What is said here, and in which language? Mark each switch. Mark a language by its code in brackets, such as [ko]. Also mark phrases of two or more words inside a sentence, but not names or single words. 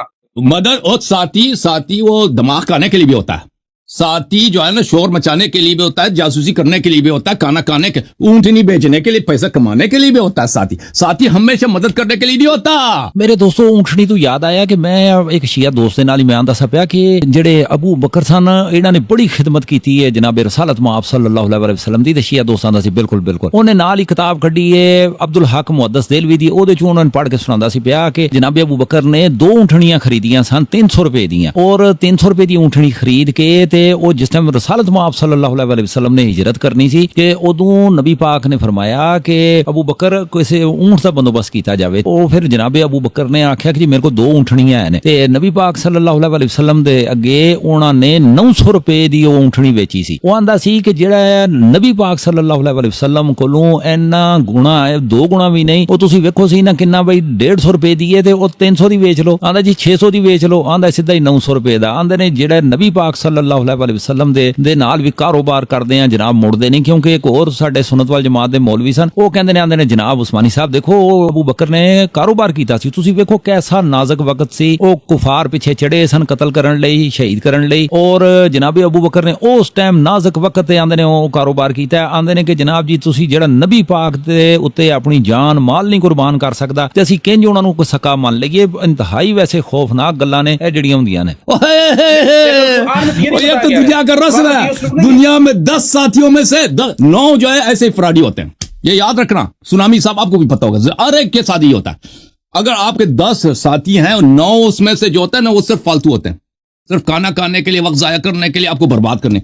[ur] مدد اور ساتھی وہ دماغ کھانے کے لیے بھی ہوتا ہے. ساتھی جو ہے نا شور مچانے کے لیے بھی ہوتا ہے، جاسوسی کرنے کے لیے بھی ہوتا ہے، کھانا کھانے کے، اونٹنی بیچنے کے لیے، پیسہ کمانے کے لیے بھی ہوتا ہے. ساتھی ہمیشہ مدد کرنے کے لیے نہیں ہوتا. [pa] میرے دوستو اونٹنی تو یاد آیا کہ میں ایک شیعہ دوست دے نال میں آندا سا پیا کہ جڑے ابو بکر سن انہاں نے بڑی خدمت کیتی ہے جناب رسالت مآب [ar] صلی اللہ علیہ وسلم [pa] دی. تے شیعہ دوستاں دا سی بالکل انہیں نال ہی کتاب کڈی ہے عبد الحق محدث دہلوی دی، او دے چ انہاں نے پڑھ کے سناندا سی پیا کہ جناب ابو بکر نے 2 اونٹنیاں خریدیاں سن 300 روپے دیاں، اور 300 روپے دی اونٹنی خرید کے تے او جس ٹائم رسالت مآب [ar] صلی اللہ علیہ وسلم [pa] نے ہجرت کرنی سی کہ ادوں نبی پاک نے فرمایا کہ ابو بکر کسی اونٹ کا بندوبست کیتا جاوے. او پھر جناب ابو بکر نے آکھیا کہ جی میرے کو 2 اونٹنیاں ہیں تے نبی پاک [ar] صلی اللہ علیہ وسلم [pa] دے اگے انہاں نے 900 روپے دی اونٹنی بیچی سی. او آندا سی کہ جڑا نبی پاک [ar] صلی اللہ علیہ وسلم [pa] کولوں اینا گنا ہے، 2 گنا بھی نہیں. او تسی ویکھو سی نا کنا بھائی 150 روپے دی ہے تے او 300 دی بیچ لو. آندا جی 600 دی بیچ لو. آندا سیدھا ہی 900 روپے دا. آندے نے جڑا نبی پاک [ar] صلی اللہ علیہ وسلم [pa] ਦੇ ਨਾਲ ਵੀ ਕਾਰੋਬਾਰ ਕਰਦੇ ਆ ਜਨਾਬ, ਮੁੜਦੇ ਨਹੀਂ। ਕਿਉਂਕਿ ਇੱਕ ਹੋਰ ਸਾਡੇ ਸੁਨਨਤ ਵਾਲ ਜਮਾਤ ਦੇ ਮੌਲਵੀ ਸਨ, ਉਹ ਕਹਿੰਦੇ ਨੇ, ਆਂਦੇ ਨੇ ਜਨਾਬ ਉਸਮਾਨੀ ਸਾਹਿਬ ਦੇਖੋ ਉਹ ਅਬੂ ਬਕਰ ਨੇ ਕਾਰੋਬਾਰ ਕੀਤਾ ਸੀ, ਤੁਸੀਂ ਵੇਖੋ ਕੈਸਾ ਨਾਜ਼ੁਕ ਵਕਤ ਸੀ, ਉਹ ਕੁਫਾਰ ਪਿੱਛੇ ਚੜੇ ਸਨ ਕਤਲ ਕਰਨ ਲਈ, ਸ਼ਹੀਦ ਕਰਨ ਲਈ, ਔਰ ਜਨਾਬ ਅਬੂ ਬਕਰ ਨੇ ਉਸ ਟਾਈਮ ਨਾਜ਼ੁਕ ਵਕਤ ਤੇ ਆਂਦੇ ਨੇ ਉਹ ਕਾਰੋਬਾਰ ਕੀਤਾ। ਆਂਦੇ ਨੇ ਕਿ ਜਨਾਬ ਜੀ ਤੁਸੀਂ ਜਿਹੜਾ ਨਬੀ ਪਾਕ ਦੇ ਉੱਤੇ ਆਪਣੀ ਜਾਨ ਮਾਲ ਨਹੀਂ ਕੁਰਬਾਨ ਕਰ ਸਕਦਾ ਤੇ ਅਸੀਂ ਕਿੰਜ ਉਹਨਾਂ ਨੂੰ ਕੋਈ ਸਕਾ ਮੰਨ ਲਈਏ। ਇੰਤਹਾਈ ਵੈਸੇ ਖੌਫਨਾਕ ਗੱਲਾਂ ਨੇ ਇਹ ਜਿਹੜੀਆਂ ਹੁੰਦੀਆਂ ਨੇ। [ur] یہ تو دنیا کا رسم ہے، دنیا میں 10 ساتھیوں میں سے 9 جو ہے ایسے فراڈی ہوتے ہیں، یہ یاد رکھنا. سنامی صاحب آپ کو بھی پتا ہوگا، ہر ایک کے ساتھ ہی ہوتا ہے۔ اگر آپ کے 10 ساتھی ہیں اور 9 اس میں سے جو ہوتا ہے نا وہ صرف فالتو ہوتے ہیں، صرف کھانا کھانے کے لیے، وقت ضائع کرنے کے لیے، آپ کو برباد کرنے.